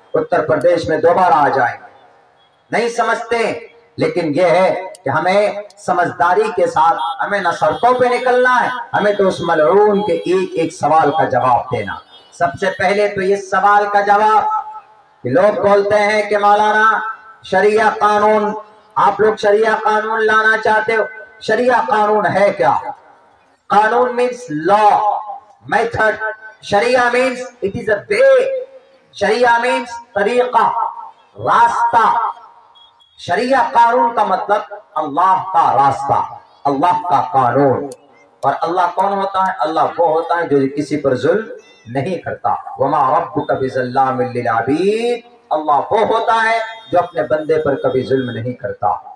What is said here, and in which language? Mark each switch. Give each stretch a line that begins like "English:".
Urdu: اتر پردیش میں دوبارہ آ جائیں گے. نہیں سمجھتے, لیکن یہ ہے کہ ہمیں سمجھداری کے ساتھ ہمیں نہ سڑکوں پہ نکلنا ہے, ہمیں تو اس ملعون کے ایک ایک سوال کا جواب دینا. سب سے پہلے تو یہ سوال کا جواب کہ لوگ بولتے ہیں کہ مولانا شریعہ قانون, آپ لوگ شریعہ قانون لانا چاہتے ہو. شریعہ قانون ہے کیا؟ قانون
English: means law, method. شریعہ means it is a way.
Urdu: Shariah means طریقہ, راستہ. شریعہ قانون کا مطلب اللہ کا راستہ, اللہ کا قانون. اور اللہ کون ہوتا ہے؟ اللہ وہ ہوتا ہے جو کسی پر ظلم نہیں کرتا.
Arabic: وما ربک بظلام للعبید,
Urdu: اللہ وہ ہوتا ہے جو اپنے بندے پر کبھی ظلم نہیں کرتا.